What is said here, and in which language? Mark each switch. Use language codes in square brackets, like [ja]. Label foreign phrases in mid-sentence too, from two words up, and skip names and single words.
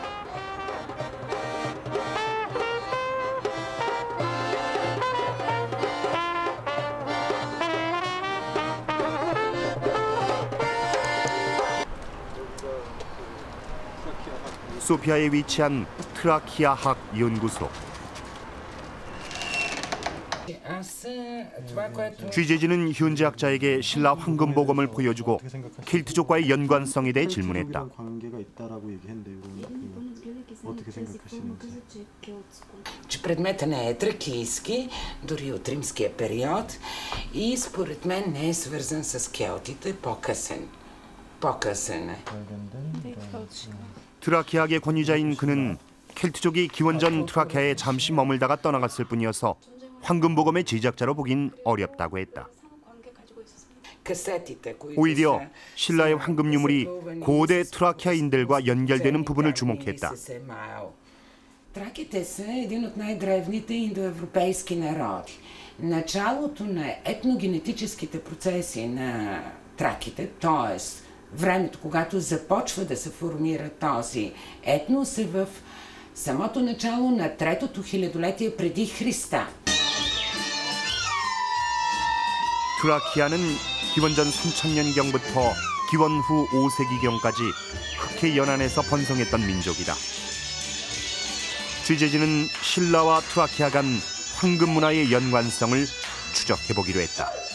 [ko] 소피아에 위치한 트라키아학 연구소. 취재진은 현지 학자에게 신라 황금보검을 보여주고 켈트족과의 연관성에 대해 질문했다. 관계가 있다라고 얘기했는데 어떻게 생각하시는지? [bg] Че предмета не е тракийски, дори от римския период и според мен не е свързан с келтите, по-късен е. [ko] 트라키아의 권위자인 그는 켈트족이 기원전 트라키아에 잠시 머물다가 떠나갔을 뿐이어서 황금보검의 제작자로 보긴 어렵다고 했다. 오히려 신라의 황금 유물이 고대 트라키아인들과 연결되는 부분을 주목했다. [bg] Траките са един от най-древните индоевропейски народи. Началото на етногенетическите процеси на траките, т.е. времето, когато започва да се формира този етнос, е в самото начало на третото хилядолетие преди Христа. [ko] 트라키아는 기원전 3000년경부터 기원 후 5세기경까지 흑해 연안에서 번성했던 민족이다. 취재진은 신라와 트라키아 간 황금 문화의 연관성을 추적해보기로 했다.